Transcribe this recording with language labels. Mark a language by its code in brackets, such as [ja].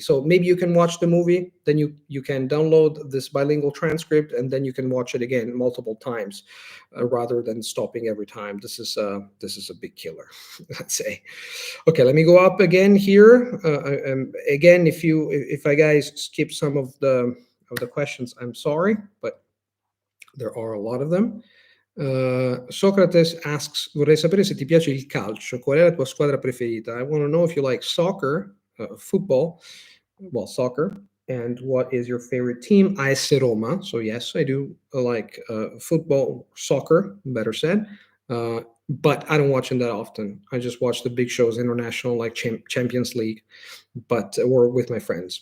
[en] So maybe you can watch the movie, then you can download this bilingual transcript, and then you can watch it again multiple times, rather than stopping every time. This is a big killer, let's say. Okay, let me go up again here. Again, if I guys skip some of the questions, I'm sorry, but there are a lot of them. Socrates asks, [it] vorrei sapere se ti piace il calcio, qual è la tua squadra preferita? [en] I want to know if you like soccer, football, well, soccer, and what is your favorite team? AS Roma. So yes, I do like football, soccer, better said, but I don't watch them that often. I just watch the big shows, international, like Champions League, or with my friends.